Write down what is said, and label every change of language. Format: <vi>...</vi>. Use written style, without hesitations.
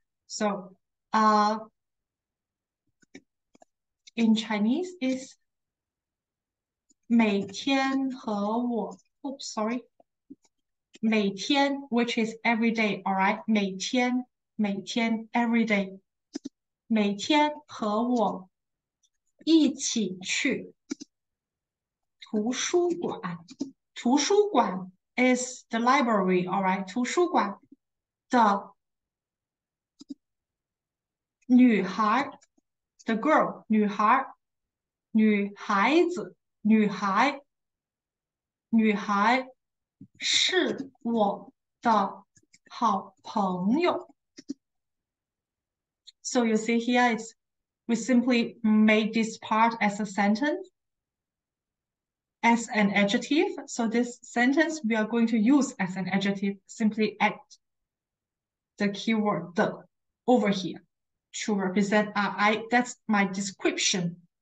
<en>So in Chinese is</en> <zh>每天和我</zh> <en>oops, sorry. 每天 which is every day, all right? 每天 every day.</en> <zh>每天和我一起去图书馆。</zh> <en>图书馆 is the library, all right?</en> <zh>图书馆的女孩</zh> <en>the girl</en> <zh>女孩子女孩是我的好朋友。</zh> <en>So you see here, we simply made this part as a sentence, as an adjective. So this sentence we are going to use as an adjective, simply add the keyword the over here to represent that's my description.</en>